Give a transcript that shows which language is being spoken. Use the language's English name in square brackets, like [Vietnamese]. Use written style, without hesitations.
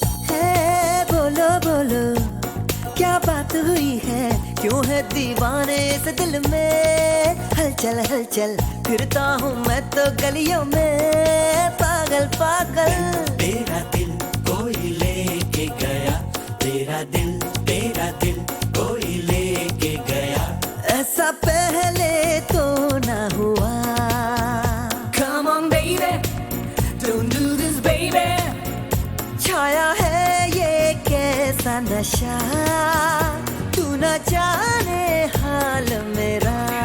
[Hindi] है बोलो बोलो क्या बात हुई है, क्यों है दीवाने इस दिल में, हलचल हलचल फिरता हूँ मैं तो गलियों में, पागल पागल। तेरा दिल कोई लेके गया, तेरा दिल कोई लेके गया, ऐसा पहले तो ना हुआ। [English] Come on baby, don't do this baby, [Hindi] छाया है ये कैसा नशा, तू न जाने हाल मेरा।